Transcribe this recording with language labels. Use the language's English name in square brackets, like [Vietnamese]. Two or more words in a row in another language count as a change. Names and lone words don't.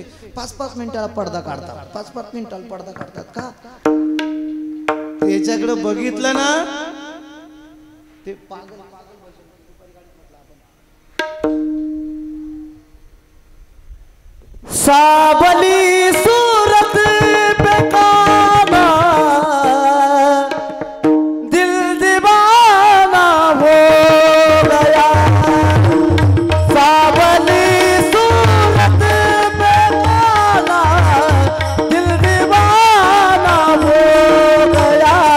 [Marathi] 5-5 मिनिटाला पडदा काढतात, 5-5 मिनिटाला पडदा काढतात का? त्याच्याकडे बघितलं ना ते पागल [Hindi] सावली सूरत पे काना दिल दीवाना हो गया. सावली सूरत पे काना दिल दीवाना हो गया.